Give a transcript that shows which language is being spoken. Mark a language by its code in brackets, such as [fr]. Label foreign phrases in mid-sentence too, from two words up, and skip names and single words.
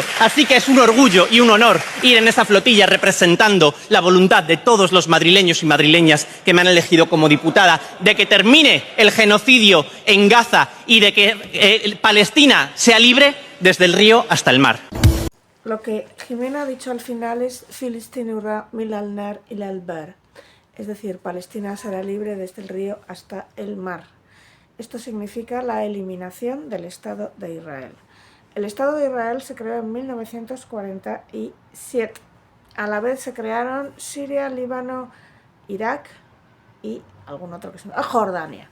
[es] Así que es un orgullo y un honor ir en esa flotilla representando la voluntad de todos los madrileños y madrileñas que me han elegido como diputada, de que termine el genocidio en Gaza y de que Palestina sea libre desde el río hasta el mar. Lo que Jimena ha dicho al final es [ar] فلسطين حرة من النهر إلى البحر. [es] Es decir, Palestina será libre desde el río hasta el mar. Esto significa la eliminación del Estado de Israel. El Estado de Israel se creó en 1947. A la vez se crearon Siria, Líbano, Irak y algún otro que se llama Jordania.